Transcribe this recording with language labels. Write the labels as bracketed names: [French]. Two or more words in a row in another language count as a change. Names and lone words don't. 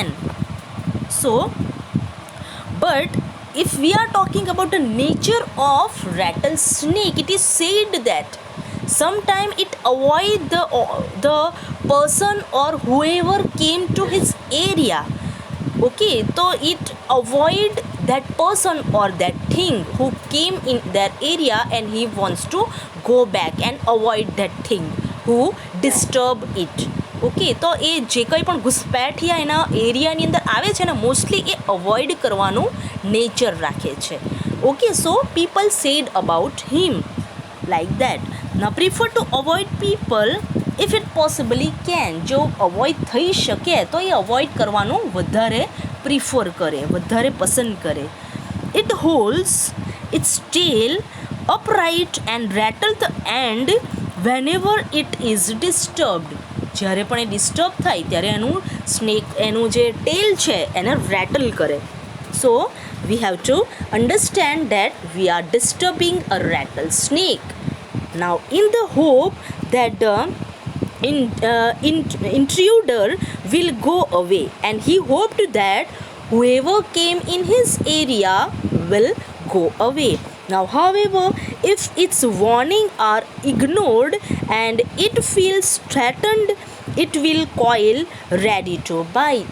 [English] So, but if we are talking about the nature of rattlesnake, it is said that sometimes it avoid the person or whoever came to his area. Okay, so it avoid that person or that thing who came in their area and he wants to go back and avoid that thing who disturb it. [Gujarati] ઓકે, તો એ જે કંઈ પણ ઘુસપેઠિયા એના એરિયાની અંદર આવે છે ને મોસ્ટલી એ અવોઇડ કરવાનું નેચર રાખે છે. [English] okay, so people said about him like that. na prefer to avoid people if it possibly can. [Gujarati] જો અવોઇડ થઈ શકે તો એ અવોઇડ કરવાનું વધારે પ્રિફર કરે, વધારે પસંદ કરે. [English] it holds its tail upright and rattle the end whenever it is disturbed. [Gujarati] જ્યારે પણ એ ડિસ્ટર્બ થાય ત્યારે એનું જે ટેલ છે એને રેટલ કરે. [English] so we have to understand that we are disturbing a rattlesnake. now in the hope that the intruder will go away and he hoped that whoever came in his area will go away. Now, however, if its warnings are ignored and it feels threatened, it will coil ready to bite.